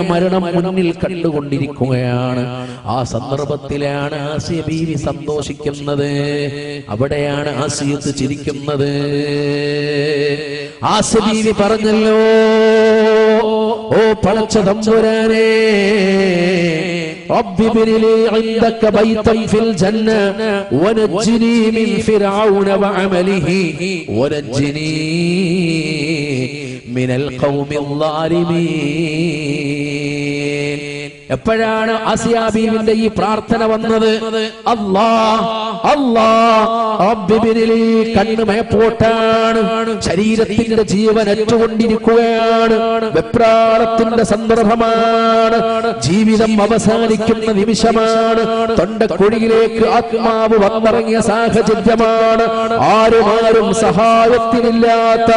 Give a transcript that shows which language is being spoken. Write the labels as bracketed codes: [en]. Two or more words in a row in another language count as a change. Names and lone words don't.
[ml] മരണം മുന്നിൽ കണ്ടുകൊണ്ടിരിക്കുകയാണ്. ആ സന്ദർഭത്തിലാണ് ആസിയ ബീവി സന്തോഷിക്കുന്നത്. അവിടെയാണ് ആസിയത്ത് ചിരിക്കുന്നത്. ആസിയ ബീവി പറഞ്ഞല്ലോ, ഓ പടച്ച തമ്പുരാനേ, [ar] رب ابن لي عندك بيتا في الجنة ونجني من فرعون وعمله ونجني من القوم الظالمين. [ml] എപ്പോഴാണ് ആസിയ ബീവിന്റെ ഈ പ്രാർത്ഥന വന്നത്? കണ്ണ് മയപ്പോട്ടാണ്, ശരീരത്തിന്റെ ജീവൻ അറ്റുകൊണ്ടിരിക്കുകയാണ്, വെപ്രാളത്തിന്റെ സന്ദർഭമാണ്, ജീവിതം അവസാനിക്കുന്ന നിമിഷമാണ്, തൊണ്ടക്കുഴിയിലേക്ക് ആത്മാവ് വന്നിറങ്ങിയ സാഹചര്യമാണ്, ആരും സഹായത്തിനില്ലാത്ത,